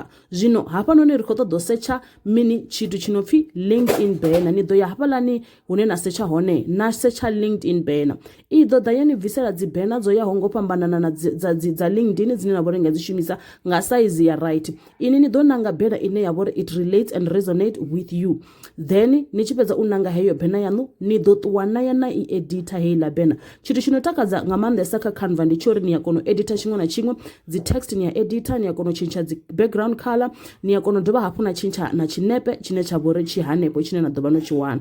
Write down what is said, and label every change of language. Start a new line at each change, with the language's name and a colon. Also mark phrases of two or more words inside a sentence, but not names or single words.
Venda: Zwino hafhanoni ri khou ṱoḓa u setsha mini tshithu tshi no pfi LinkedIn banner. Ni ḓo ya hafhaḽani hune na setsha hone na setsha LinkedIn banner. I ḓo ḓa ya ni bvisela dzi banner dzo yaho ngo fhambanana na dza LinkedIn dzine na vhori nga dzi shumisa nga size ya right. Ini ni ḓo nanga banner ine ya vhori
English: it relates and resonate with you.
Venda: Then ni tshi fhedza u nanga heyo banner yanu ni ḓo ṱuwa na ya na i editor heiḽa banner. Tshithu tshi no takadza nga maanḓesa kha Canva ndi tsho uri ni ya kona u editor tshiṅwe na tshiṅwe. Dzi text ni ya editor, ni ya kona u tshintsha dzi
English: background color,
Venda: ni ya kona u dovha hafhu na tshintsha na tshinepe tshine tsha vhori tshi hanefho tshine na ḓovha no tshi wana.